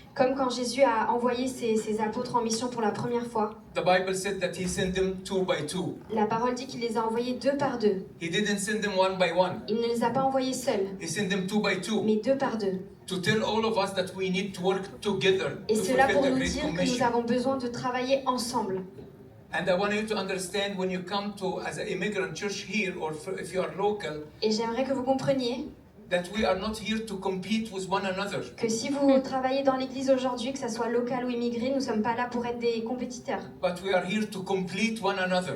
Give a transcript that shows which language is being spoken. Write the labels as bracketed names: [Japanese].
[French] Comme quand Jésus a envoyé ses apôtres en mission pour la première fois. [English] The Bible said that he sent them 2 by 2. [French] La parole dit qu'il les a envoyés 2 par 2. [English] He didn't send them 1 by 1. [French] Il ne les a pas envoyés seuls, [English] He sent them 2 by 2 [French] mais 2 par 2. [English] to tell all of us that we need to work together [French] Et [English] to [French] cela [English] fulfill [French] pour [English] the [French] nous [English] Great [French] dire que nous [English] Commission. [French] avons besoin de travailler ensemble. [English] And I want you to understand when you come to as an immigrant church here, or if you are local, [French] Et j'aimerais que vous compreniez [English] that we are not here to compete with one another. [French] que si vous travaillez dans l'église aujourd'hui, que ça soit local ou immigré, nous ne sommes pas là pour être des compétiteurs, [English] But we are here to complete one another.